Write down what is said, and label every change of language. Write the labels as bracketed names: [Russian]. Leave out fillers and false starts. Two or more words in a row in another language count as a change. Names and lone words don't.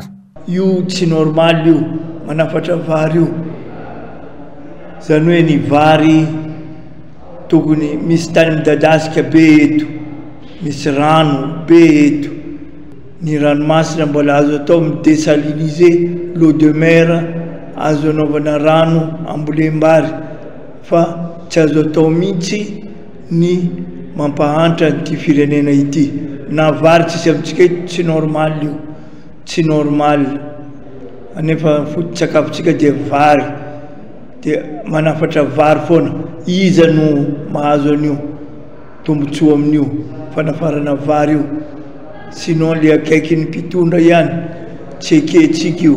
[Malagasy] Io tsy normal io manafatra vary io zany hoe ny vary tokony misy tany midadasika be eto misy rano be eto ny ranomasina mbola azo atao midesaliniser [French] l'eau de mer [Malagasy] azo anaovana rano ambolembary fa tsy azo atao mihitsy ny mampahantra n'ity firenena ity na vary tsisy amintsika ito tsy normal io tsy normal anefa foto-tsakafotsika dia vary dia manafatra vary foana iza no mahazo an'io tombotsoa amin'io fanafarana vary io [French] sinon le [Malagasy] akaiky ny mpitondra ihany tsy eketsika io.